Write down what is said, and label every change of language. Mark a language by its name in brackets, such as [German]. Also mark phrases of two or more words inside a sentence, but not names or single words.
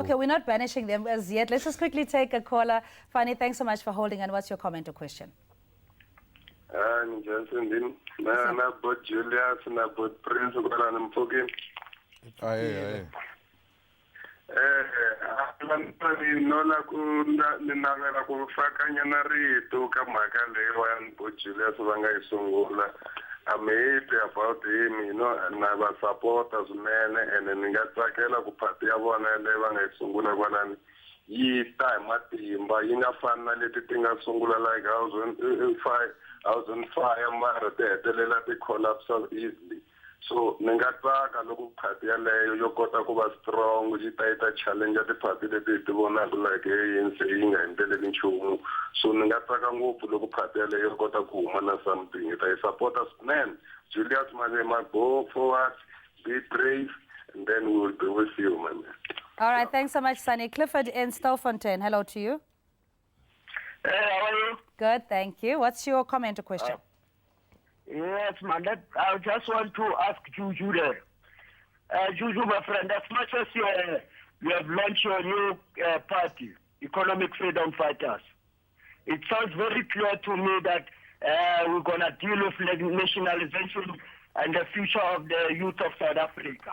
[English] Okay, we're not banishing them as yet. Let's just quickly take a caller. Fanny, thanks so much for holding. And what's your comment or question? Johnson, na both Julius, na both Prince, I'm talking. [Tsonga] Nola ninavela ku fakanyana rito ka mhaka leyiwani bo Julius va nga yi sungula. [English] I'm happy about him, you know, and I was supporter [Tsonga] swinene, and ni nga tsakela ku phati ya vona leyi va nga yi sungula kwalani yi ta hi matimba yi nga fani na leti ti nga sungula [English] like house on fire [Tsonga] mara ti hetelela ti [English] collapse easily. [Tsonga] So ni nga tsaka loko phati yaleyo yo kota ku va strong yi ta yi ta challenge tiphati leti ti vonaka like yi nga endleleli nchumu. So ni nga tsaka ngopfu loko phati yaleyo yo kota ku huma na something yi ta yi supporta swinene. [English] Julius Malema, go forward, be brave, and then we will be with you, man. All right, thanks so much, Sunny. Clifford in Stilfontein, hello to you. Hey, how are you? Good, thank you. What's your comment or question? Yes, man. I just want to ask Juju there. Juju, my friend, as much as you have launched your new party, Economic Freedom Fighters, it sounds very clear to me that we're going to deal with nationalization and the future of the youth of South Africa.